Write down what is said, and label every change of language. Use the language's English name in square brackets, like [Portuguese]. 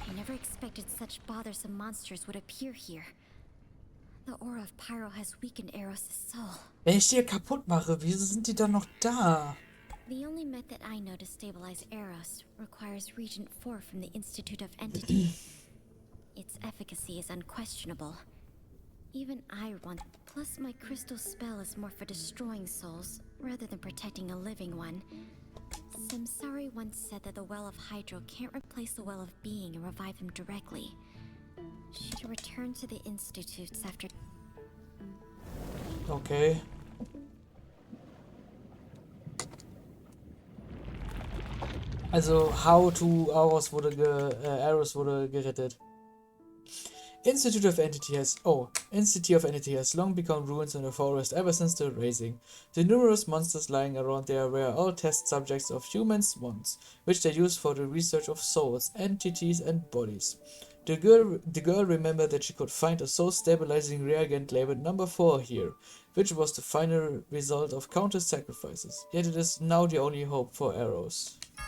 [English] Expected such bothersome monsters would appear here. The aura of Pyro has weakened Eros' soul. [German] Wenn ich die hier kaputt mache, wieso sind die dann noch da? [English] The only method I know to stabilize Eros requires Regent 4 from the Institute of Entity. Its efficacy is unquestionable. Even I want... Plus my crystal spell is more for destroying souls, rather than protecting a living one. Samsari once said that the Well of Hydro can't replace the Well of Being and revive him directly. Should return to the institutes after. Okay. [German] Also, [English] how to [German] Arrows Arrows wurde gerettet. [English] Institute of Entity has long become ruins in the forest ever since the Raising. The numerous monsters lying around there were all test subjects of humans once, which they used for the research of souls, entities, and bodies. The girl remembered that she could find a soul-stabilizing reagent labeled number 4 here, which was the final result of countless sacrifices, yet it is now the only hope for Arrows.